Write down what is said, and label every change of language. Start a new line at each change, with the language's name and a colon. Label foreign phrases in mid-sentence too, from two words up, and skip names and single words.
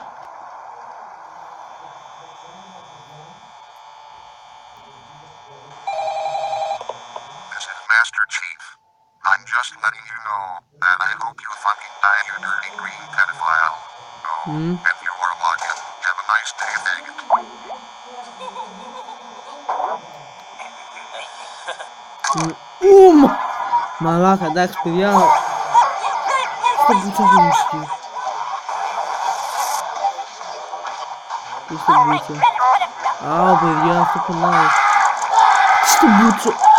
English: This is Master Chief. I'm just letting you know that I hope you fucking die, you dirty green pedophile. Oh, and you are walking. Have a nice day, faggot.
Greek: Μαλάκα, εντάξει παιδιά. Στο μπούτσο έχει μουσική. Στο μπούτσο. Α, παιδιά, αυτό πονάει. Στο μπούτσο.